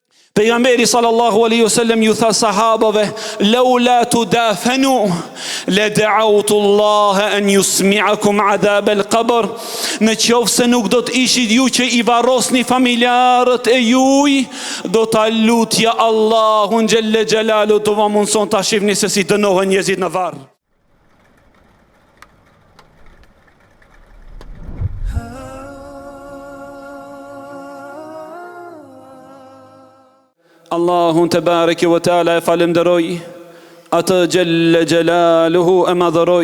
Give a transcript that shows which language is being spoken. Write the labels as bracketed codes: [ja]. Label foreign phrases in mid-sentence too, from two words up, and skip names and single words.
[sq] Pejgamberi [ar] صلى الله عليه وسلم [sq] ju tha sahabave, [ar] لولا تدافنوا لدعوت الله أن يسمعكم عذاب القبر. [sq] Në qoftë se nuk do të ishit ju që i varrosni familjarët e juj, do ta lutja Allahun [ar] جل جلاله [sq] të va mundson ta shihni se si dënohen njerëzit në varr. Allahun [ar] تبارك وتعالى [sq] e falenderoj, atë [ar] جل جلاله [sq] e madhëroj.